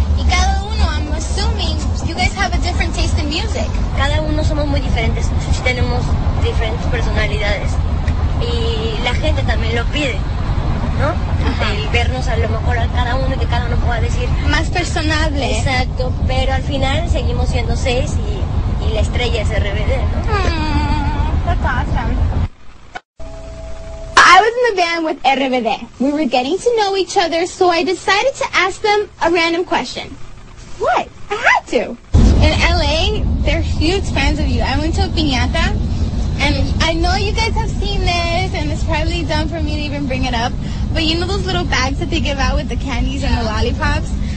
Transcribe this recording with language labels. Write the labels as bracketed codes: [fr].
[es] Y cada uno, [en] I'm assuming, you guys have a different taste in music. [es] Cada uno somos muy diferentes, tenemos diferentes personalidades y la gente también lo pide, ¿no? El vernos a lo mejor a cada uno y que cada uno pueda decir Más personable. exacto, pero al final seguimos siendo 6 y la estrella es RBD, ¿no? [en] That's awesome. I was in the van with RBD. We were getting to know each other, so I decided to ask them a random question. What? I had to. In LA, they're huge fans of you. I went to a piñata, and I know you guys have seen this, and it's probably dumb for me to even bring it up, but you know those little bags that they give out with the candies and the lollipops?